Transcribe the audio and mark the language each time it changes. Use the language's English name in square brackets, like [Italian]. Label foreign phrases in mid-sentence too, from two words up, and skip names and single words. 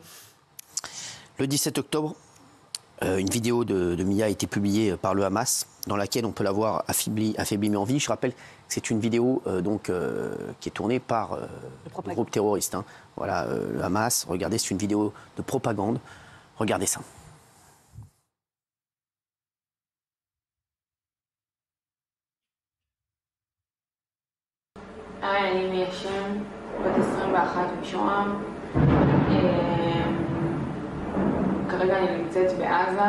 [French] Le 17 octobre, une vidéo de Mia a été publiée par le Hamas, dans laquelle on peut la voir affaiblie mais en vie. Je rappelle que c'est une vidéo qui est tournée par le groupe terroriste. Hein. Voilà, le Hamas. Regardez, c'est une vidéo de propagande. Regardez ça. [Hebrew] אני מיה שם, בת 21 משוהם. כרגע אני נמצאת בעזה.